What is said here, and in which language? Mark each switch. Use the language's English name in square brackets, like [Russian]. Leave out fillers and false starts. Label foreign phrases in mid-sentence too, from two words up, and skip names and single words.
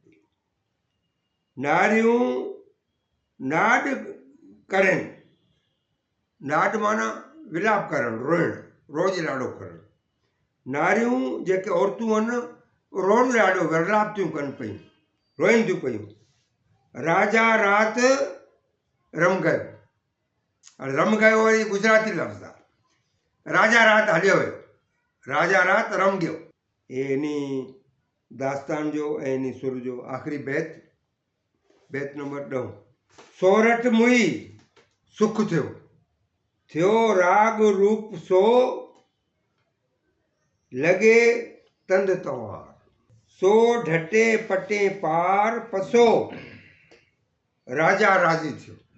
[Sindhi] नारियूं नाॾ करनि, नाॾ माना विलाप करणु, रोइणु, रोज़ ॾाढो करणु। नारियूं जेके औरतूं आहिनि रोज़ ॾाढो विलाप थियूं कनि पियूं, रोइनि थियूं पियूं। राजा रात [Gujarati] रम गयो, [Sindhi] हाणे [Gujarati] रम गयो [Sindhi] वरी गुजराती लफ़्ज़ आहे। राजा रात हलियो वियो, राजा रात [Gujarati] रम गयो। [Sindhi] हे इन दास्तान जो ऐं इन सुर जो आख़िरी बैत, बैत नंबर 10। सोरठ मुई सुख थियो, थियो राग रूप सो लॻे तंद तवार, सो ढटे पटे पार पसो राजा राज़ी थियो।